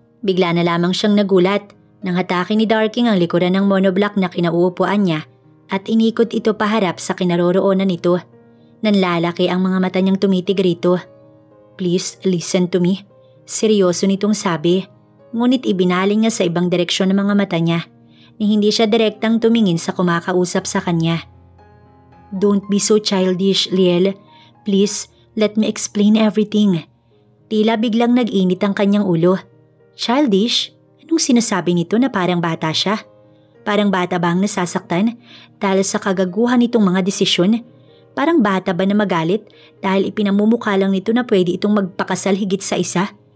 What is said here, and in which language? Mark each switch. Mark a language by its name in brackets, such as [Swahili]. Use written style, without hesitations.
[Filipino] Bigla na lamang siyang nagulat nang hatake ni Darking ang likuran ng monoblock na kinauupuan niya at inikot ito paharap sa kinaroroonan nito. Nanlalaki ang mga mata niyang tumitig rito. [English] Please listen to me. [Filipino] Seryoso nitong sabi. Ngunit ibinaling niya sa ibang direksyon ng mga mata niya ni hindi siya direktang tumingin sa kumakausap sa kanya. [English] Don't be so childish, Liel. Please, let me explain everything. [Filipino] Tila biglang nag-init ang kanyang ulo. Childish? Anong sinasabi nito na parang bata siya? Parang bata ba ang nasasaktan dahil sa kagaguhan nitong mga desisyon? Parang bata ba na magalit dahil ipinamumukha lang nito na pwede itong magpakasal higit sa isa?